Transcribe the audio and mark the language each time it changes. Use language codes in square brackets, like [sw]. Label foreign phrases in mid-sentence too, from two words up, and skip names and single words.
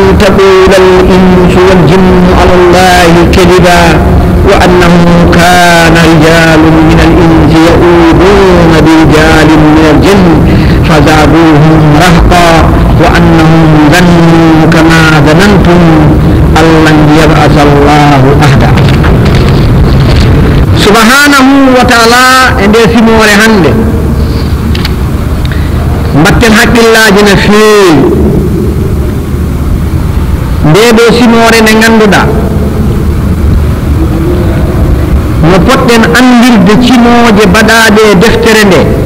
[ar] تقول الإنس والجن على الله كذبا وأنه كان رجال من الإنس يؤوذون برجال من الجن فزادوهم رهقا وأنهم ظنوا كما ظننتم أن لن يبعث الله أحدا سبحانه وتعالى [ff] e nde simore hande mbatten haqqillaji no feewi ndeɗo simore nde ganduɗa no poɗɗen andirde cimoje baɗaɗe e deftere nde